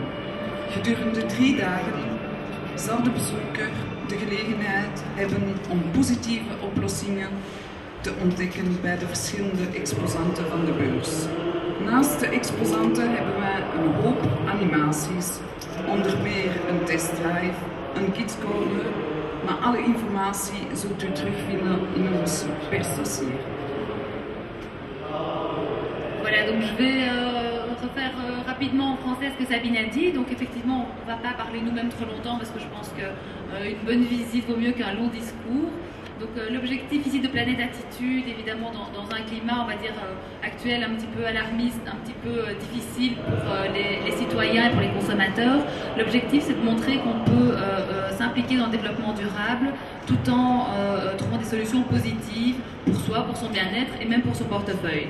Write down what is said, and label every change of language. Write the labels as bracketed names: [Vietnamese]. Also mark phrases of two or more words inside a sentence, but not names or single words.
[Dutch] Gedurende 3 dagen zal de bezoeker de gelegenheid hebben om positieve oplossingen te ontdekken bij de verschillende exposanten van de beurs. Naast de exposanten hebben wij een hoop animaties, onder meer een testdrive, een kidscorner, maar alle informatie zult u terugvinden in ons persdossier. [French] Voilà, donc je vais refaire rapidement en français ce que Sabine a dit. Donc effectivement, on ne va pas parler nous-mêmes trop longtemps parce que je pense qu'une bonne visite vaut mieux qu'un long discours. Donc l'objectif ici de Planète Attitude, évidemment dans un climat, on va dire, actuel, un petit peu alarmiste, un petit peu difficile pour les citoyens et pour les consommateurs, l'objectif c'est de montrer qu'on peut s'impliquer dans le développement durable tout en trouvant des solutions positives pour soi, pour son bien-être et même pour son portefeuille.